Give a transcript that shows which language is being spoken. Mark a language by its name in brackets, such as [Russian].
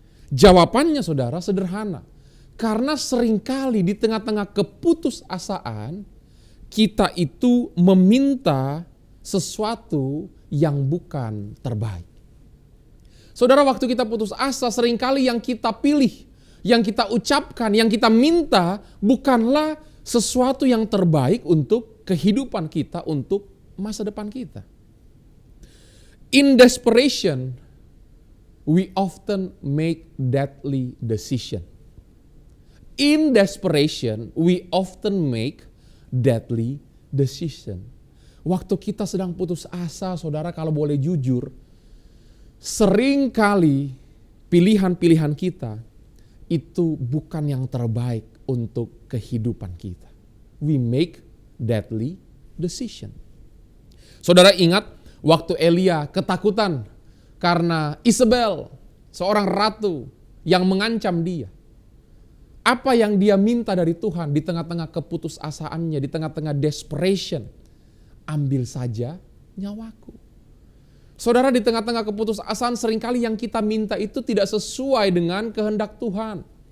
[Indonesian] Jawabannya saudara sederhana. Karena seringkali di tengah-tengah keputusasaan, kita itu meminta sesuatu yang bukan terbaik. Saudara, waktu kita putus asa, seringkali yang kita pilih, yang kita ucapkan, yang kita minta bukanlah sesuatu yang terbaik untuk kehidupan kita, untuk masa depan kita. [English] In desperation, we often make deadly decision. In desperation, we often make deadly decision. [Indonesian] Waktu kita sedang putus asa, saudara, kalau boleh jujur, seringkali pilihan-pilihan kita itu bukan yang terbaik untuk kehidupan kita. [English] We make deadly decision. [Indonesian] Saudara ingat waktu Elia ketakutan karena Isabel, seorang ratu yang mengancam dia. Apa yang dia minta dari Tuhan di tengah-tengah keputusasaannya, di tengah-tengah desperation? Ambil saja nyawaku. Saudara, di tengah-tengah keputusasaan seringkali yang kita minta itu tidak sesuai dengan kehendak Tuhan.